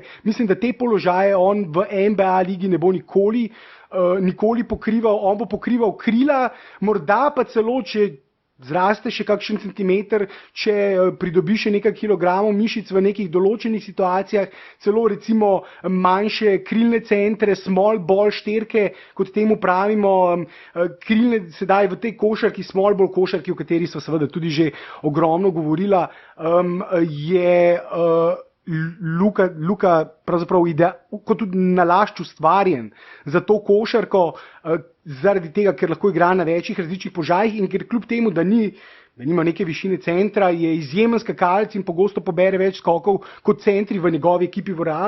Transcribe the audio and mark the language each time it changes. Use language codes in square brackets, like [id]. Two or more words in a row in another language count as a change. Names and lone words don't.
[sl] Mislim, da te položaje on v NBA ligi ne bo nikoli pokrival, on bo pokrival krila, morda pa celo, če zraste še kakšen centimeter, če pridobi še nekaj kilogramov mišic v nekih določenih situacijah, celo recimo manjše krilne centre, [en] small ball [sl] šterke, kot temu pravimo, krilne sedaj v tej košarki, [en] small ball [sl] košarki, o kateri so seveda tudi že ogromno govorila, je Luka pravzaprav kot tudi nalašč ustvarjen za to košarko, zaradi tega, ker lahko igra na večjih različnih položajih in ker kljub temu, da nima neke višine centra, je izjemen skakalec in pogosto pobere več skokov kot centri v njegovi ekipi v Realu.